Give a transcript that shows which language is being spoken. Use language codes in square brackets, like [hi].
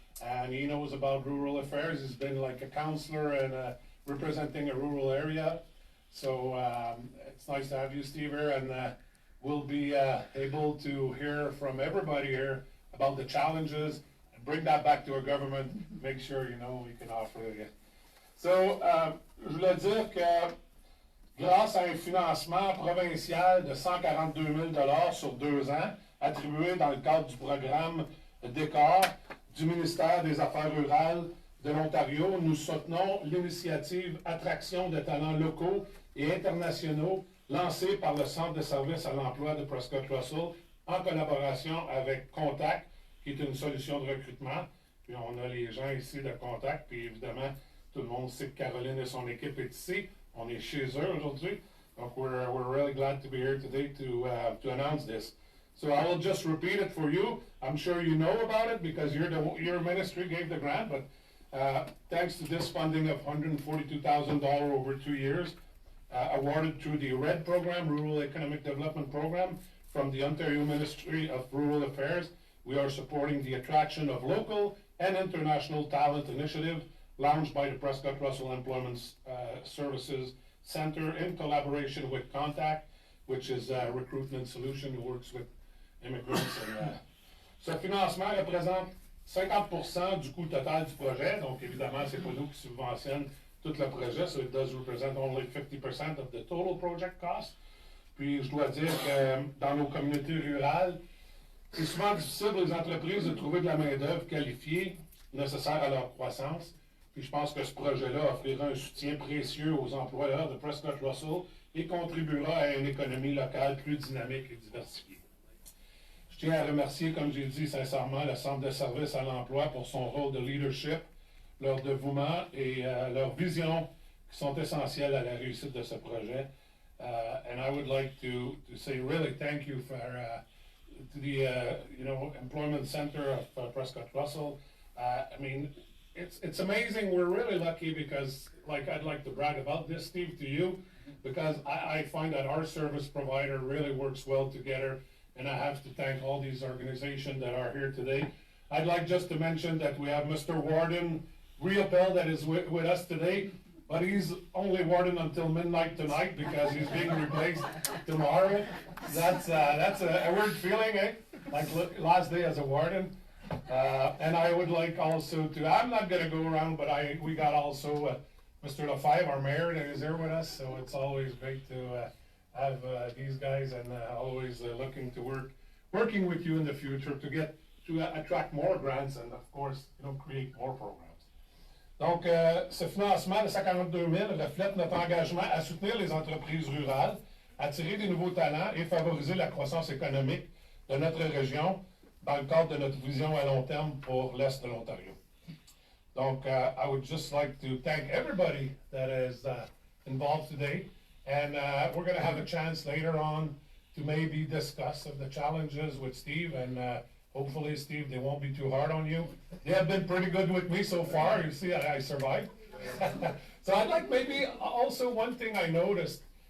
[en] And he knows about rural affairs. He's been like a counselor and representing a rural area. So it's nice to have you, Steve, here, and we'll be able to hear from everybody here about the challenges and bring that back to our government, make sure, we can offer it. [fr] So, je voulais dire que grâce à un financement provincial de 142 000 sur 2 ans, attribué dans le cadre du programme DÉCOR du ministère des Affaires rurales de l'Ontario, nous soutenons l'initiative Attraction de talents locaux et internationaux lancée par le Centre de services à l'emploi de Prescott-Russell en collaboration avec Contact, qui est une solution de recrutement. Puis on a les gens ici de Contact, puis évidemment, tout le monde sait que Caroline et son équipe est ici. On est chez eux aujourd'hui. [en] Donc we're really glad to be here today to announce this. So I will just repeat it for you. I'm sure you know about it because your ministry gave the grant, but thanks to this funding of $142,000 over 2 years, awarded through the RED program, Rural Economic Development Program, from the Ontario Ministry of Rural Affairs, we are supporting the attraction of local and international talent initiative launched by the Prescott-Russell Employment Services Center in collaboration with Contact, which is a recruitment solution who works with immigrants. [fr] Ce financement représente 50% du coût total du projet, donc évidemment, c'est pas nous qui subventionnent tout le projet, [en] so it does represent only 50% of the total project cost. [fr] Puis je dois dire que dans nos communautés rurales, c'est souvent difficile pour les entreprises de trouver de la main-d'œuvre qualifiée nécessaire à leur croissance. Puis je pense que ce projet-là offrira un soutien précieux aux employeurs de Prescott-Russell et contribuera à une économie locale plus dynamique et diversifiée. Je tiens à remercier, comme j'ai dit sincèrement, le Centre de services à l'emploi pour son rôle de leadership, leur dévouement et leur vision qui sont essentielles à la réussite de ce projet. [en] And I would like to say really thank you to the Employment Center of Prescott-Russell. I mean, it's amazing. We're really lucky because, I'd like to brag about this, Steve, to you, because I find that our service provider really works well together, and I have to thank all these organizations that are here today. I'd like just to mention that we have Mr. Warden Riopel that is with us today, but he's only warden until midnight tonight because he's being replaced tomorrow. That's a weird feeling, eh? Like last day as a warden. And I would like also to, I'm not going to go around, but we got also Mr. Lefebvre, our mayor, that is here with us. So it's always great to have these guys and always looking to working with you in the future to attract more grants and of course, create more programs. [fr] Donc, ce financement de 142 000 reflète notre engagement à soutenir les entreprises rurales, attirer des nouveaux talents et favoriser la croissance économique de notre région dans le cadre de notre vision à long terme pour l'Est de l'Ontario. [en] Donc, I would just like to thank everybody that is involved today, and we're going to have a chance later on to maybe discuss the challenges with Steve, and hopefully, Steve, they won't be too hard on you. They have been pretty good with me so far. You see, I survived. So I'd like maybe also one thing I noticed.